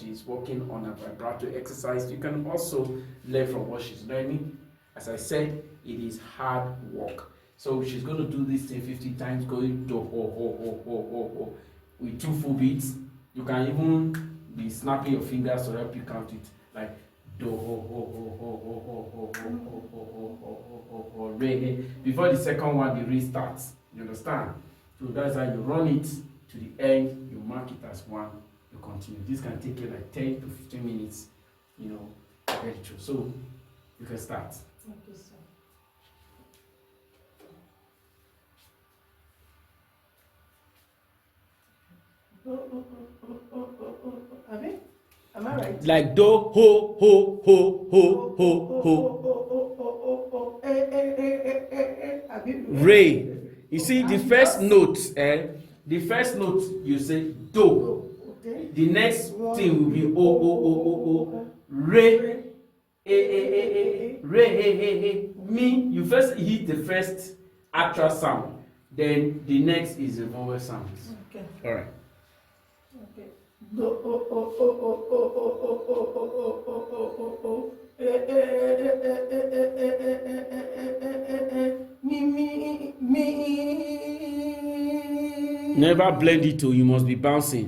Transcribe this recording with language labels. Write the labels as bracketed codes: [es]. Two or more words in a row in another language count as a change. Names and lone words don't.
[en] She's working on a vibrato exercise. You can also learn from what she's learning. As I said, it is hard work. So she's going to do this thing 50 times, going do, ho, ho, ho, ho, ho, ho, with 2 full beats. You can even be snapping your fingers to help you count it, like do, ho, ho, ho, ho, ho, ho, ho, ho, ho, ho, ho, ho, ho, re. Before the second one, the restarts. You understand? So that's how you run it to the end. You mark it as 1. You continue. This can take you like 10 to 15 minutes. You know, very true. So you can start. Okay, sir. Abi? Am I right? Like do, ho, ho, ho, ho, ho, ho. Re. You see the first note, the first note you say do. Okay. The next thing will be o, o, o, o, o. Re. Re, mi. You first hit the first actual sound. Then the next is the vowel sounds. Okay. All right. Okay. Do, o, o, o, o, o, o, o, o, o, o, o, o. Never blend it to, you must be bouncing.